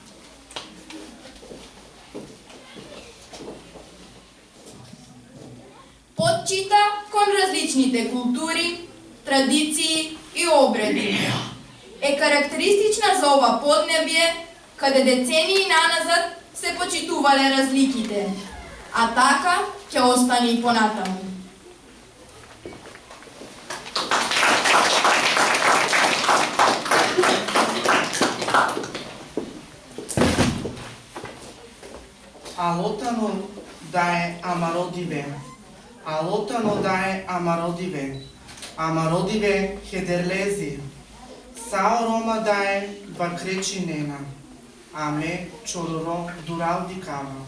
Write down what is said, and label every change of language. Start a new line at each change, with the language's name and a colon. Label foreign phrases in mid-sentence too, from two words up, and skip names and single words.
Macedonian: Почита кон различните култури, традиции и обреди е карактеристична за ова поднебје, каде децении наназад се почитувале разликите, а така ќе остане и понатаму.
Romany: Алотано дае амародиве, алотано дае амародиве, амародиве хедерлези, сао рома дае бакречинена, аме чороро дурал дикава.